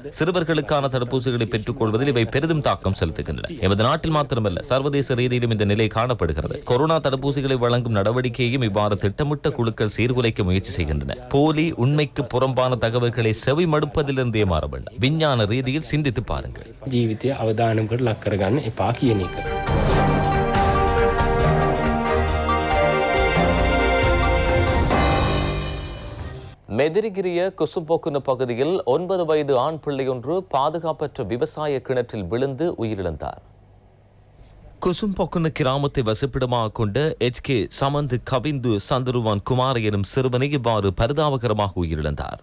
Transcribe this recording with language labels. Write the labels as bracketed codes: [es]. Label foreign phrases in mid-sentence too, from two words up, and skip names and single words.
[ta] சிறுவர்களுக்கான தடுப்பூசிகளை பெற்றுக் கொள்வதில் இவை பெரிதும் தாக்கம் செலுத்துகின்றன. எமது நாட்டில் மாத்திரமல்ல, சர்வதேச ரீதியிலும் இந்த நிலை காணப்படுகிறது. கொரோனா தடுப்பூசிகளை வழங்கும் நடவடிக்கையையும் இவ்வாறு திட்டமிட்ட குழுக்கள் சீர்குலைக்க முயற்சி செய்கின்றன. போலி, உண்மைக்கு புறம்பான தகவல்களை செவி மடுப்பதிலிருந்தே மாற வேண்டும். விஞ்ஞான ரீதியில் சிந்தித்து பாருங்கள். [si] ජීවිතය අවදානමකට ලක් කරගන්න එපා කියන එක. [ta] மெதிரிகிரிய குசும்போக்குன பகுதியில் 9 வயது ஆண் பிள்ளையொன்று பாதுகாப்பற்ற விவசாய கிணற்றில் விழுந்து உயிரிழந்தார். குசும்பொக்குன கிராமத்தை வசிப்பிடமாக கொண்ட HK சமந்து கவிந்து சந்துருவான் குமார் எனும் சிறுவனை இவ்வாறு பரிதாபகரமாக உயிரிழந்தார்.